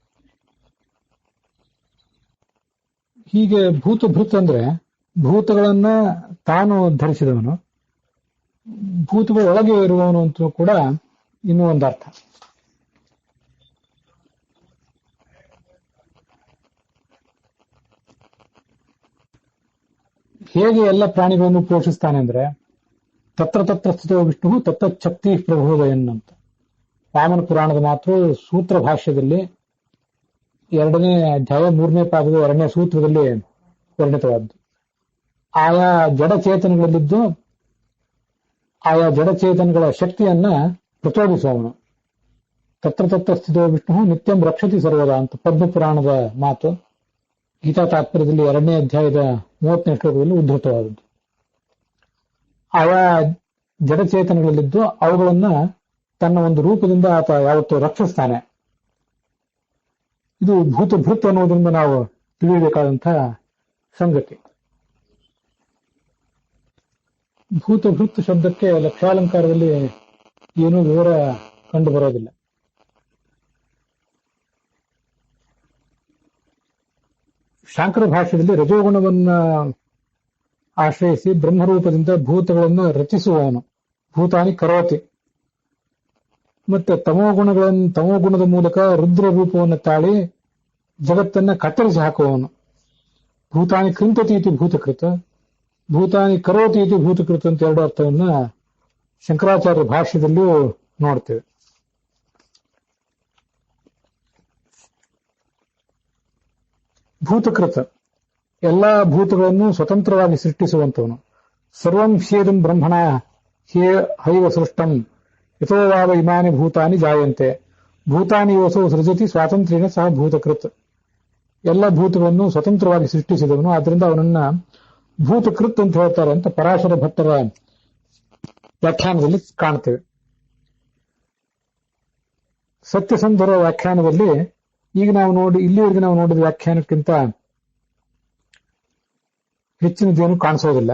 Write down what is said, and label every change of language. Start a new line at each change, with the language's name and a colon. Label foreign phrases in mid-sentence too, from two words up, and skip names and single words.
Kannada: ಹೀಗೆ ಭೂತ ಅಂದ್ರೆ ಭೂತಗಳನ್ನ ತಾನು ಧರಿಸಿದವನು, ಭೂತಗಳ ಒಳಗೆ ಇರುವವನು ಅಂತ ಕೂಡ ಇನ್ನೂ ಒಂದು ಅರ್ಥ. ಹೇಗೆ ಎಲ್ಲ ಪ್ರಾಣಿಗಳನ್ನು ಪೋಷಿಸ್ತಾನೆ ಅಂದ್ರೆ
Sanskrit: ತತ್ರ ಸ್ಥಿತೋ ವಿಷ್ಣು ತತ್ತಚ್ಛಕ್ತಿ ಪ್ರಬೋಧಯನ್
Kannada: ಅಂತ ವಾಮನ ಪುರಾಣದ ಮಾತು ಸೂತ್ರ ಭಾಷ್ಯದಲ್ಲಿ 2ನೇ ಅಧ್ಯಾಯ 3ನೇ ಪಾದದ 2ನೇ ಸೂತ್ರದಲ್ಲಿ ವರ್ಣಿತವಾದ್ದು. ಆಯಾ ಜಡಚೇತನಗಳಲ್ಲಿದ್ದು ಆಯಾ ಜಡಚೇತನಗಳ ಶಕ್ತಿಯನ್ನ ಪ್ರಚೋದಿಸುವವನು.
Sanskrit: ತತ್ರ ಸ್ಥಿತೋ ವಿಷ್ಣು ನಿತ್ಯಂ ರಕ್ಷತಿ ಸರ್ವದಾ
Kannada: ಅಂತ ಪದ್ಮಪುರಾಣದ ಮಾತು ಗೀತಾ ತಾತ್ಪರ್ಯದಲ್ಲಿ 2ನೇ ಅಧ್ಯಾಯದ 30ನೇ ಶ್ಲೋಕದಲ್ಲಿ ಉದ್ಧೃತವಾದದ್ದು. ಆಯಾ ಜಡಚೇತನಗಳಲ್ಲಿದ್ದು ಅವುಗಳನ್ನ ತನ್ನ ಒಂದು ರೂಪದಿಂದ ಆತ ಯಾವತ್ತೂ ರಕ್ಷಿಸ್ತಾನೆ. ಇದು ಭೂತಭೃತ್ ಅನ್ನೋದ್ರಿಂದ ನಾವು ತಿಳಿಯಬೇಕಾದಂತಹ ಸಂಗತಿ. ಭೂತಭೃತ್ ಶಬ್ದಕ್ಕೆ ಲಕ್ಷಾಲಂಕಾರದಲ್ಲಿ ಏನೂ ವಿವರ ಕಂಡು ಬರೋದಿಲ್ಲ. ಶಾಂಕರ ಭಾಷ್ಯದಲ್ಲಿ ರಜೋಗುಣವನ್ನ ಆಶ್ರಯಿಸಿ ಬ್ರಹ್ಮರೂಪದಿಂದ ಭೂತಗಳನ್ನು ರಚಿಸುವವನು
Sanskrit: ಭೂತಾನಿ ಕರೋತಿ,
Kannada: ಮತ್ತೆ ತಮೋಗುಣದ ಮೂಲಕ ರುದ್ರ ರೂಪವನ್ನು ತಾಳಿ ಜಗತ್ತನ್ನ ಕತ್ತರಿಸಿ ಹಾಕುವವನು.
Sanskrit: ಭೂತಾನಿ ಕೃಂತತಿ ಇತಿ ಭೂತಕೃತ, ಭೂತಾನಿ ಕರೋತಿ ಇತಿ ಭೂತಕೃತ
Kannada: ಅಂತ 2 ಅರ್ಥವನ್ನ ಶಂಕರಾಚಾರ್ಯ ಭಾಷ್ಯದಲ್ಲಿಯೂ ನೋಡ್ತೇವೆ. ಭೂತಕೃತ ಎಲ್ಲಾ ಭೂತಗಳನ್ನು ಸ್ವತಂತ್ರವಾಗಿ ಸೃಷ್ಟಿಸುವಂತವನು.
Sanskrit: ಸರ್ವಂ ಹ್ಯೇದಂ ಬ್ರಹ್ಮಣ ಹೈವ ಸೃಷ್ಟಂ ಯಥೋವಾವ ಇಮಾನಿ ಭೂತಾನಿ ಜಾಯಂತೆ ಭೂತಾನಿ ಯೋಸೋ ಸೃಜತಿ ಸ್ವಾತಂತ್ರ್ಯನ ಸಹ ಭೂತಕೃತ್.
Kannada: ಎಲ್ಲ ಭೂತಗಳನ್ನು ಸ್ವತಂತ್ರವಾಗಿ ಸೃಷ್ಟಿಸಿದವನು, ಆದ್ರಿಂದ ಅವನನ್ನ ಭೂತಕೃತ್ ಅಂತ ಹೇಳ್ತಾರೆ ಅಂತ ಪರಾಶರ ಭಟ್ಟರ ವ್ಯಾಖ್ಯಾನದಲ್ಲಿ ಕಾಣ್ತೇವೆ. ಸತ್ಯಸಂಧರ ವ್ಯಾಖ್ಯಾನದಲ್ಲಿ ಈಗ ಇಲ್ಲಿವರೆಗೆ ನಾವು ನೋಡಿದ ವ್ಯಾಖ್ಯಾನಕ್ಕಿಂತ ಹೆಚ್ಚಿನದೇನು ಕಾಣಿಸೋದಿಲ್ಲ.